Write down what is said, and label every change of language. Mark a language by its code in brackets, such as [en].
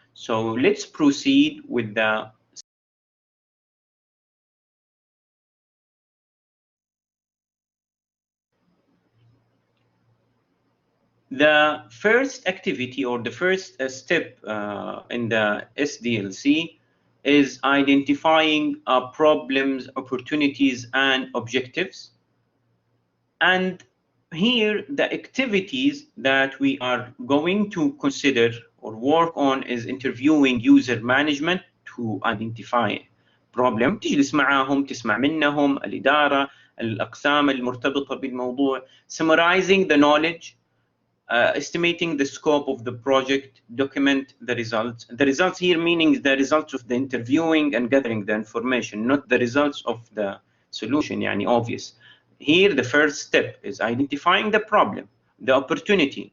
[en] So let's proceed with the first activity, or the first step in the SDLC, is identifying problems, opportunities, and objectives. And here, the activities that we are going to consider or work on is interviewing user management to identify problem. [ar] تجلس معهم، تسمع منهم الإدارة، الأقسام المرتبطة بالموضوع. [en] Summarizing the knowledge, estimating the scope of the project, document the results. The results here meaning the results of the interviewing and gathering the information, not the results of the solution, يعني obvious. Here, the first step is identifying the problem, the opportunity.